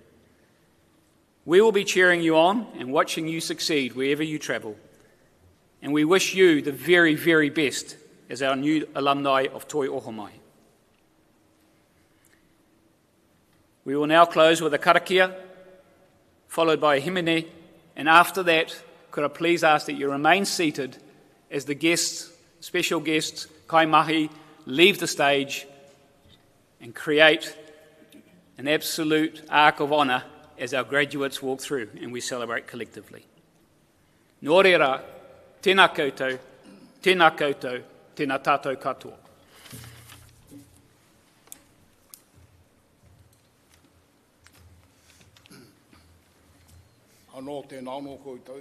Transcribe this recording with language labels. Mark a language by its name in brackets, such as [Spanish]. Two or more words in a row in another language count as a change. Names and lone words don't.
[English] We will be cheering you on and watching you succeed wherever you travel, and we wish you the very, very best as our new alumni of Toi Ohomai. We will now close with a karakia, followed by a himene, and after that, could I please ask that you remain seated as the guests, special guests, [Māori] kai mahi, [English] leave the stage and create an absolute arc of honour as our graduates walk through and we celebrate collectively. [Māori] Nō reira, tēnā koutou, tēnā koutou, tēnā tātou katoa. Anō tēnā anō koutou.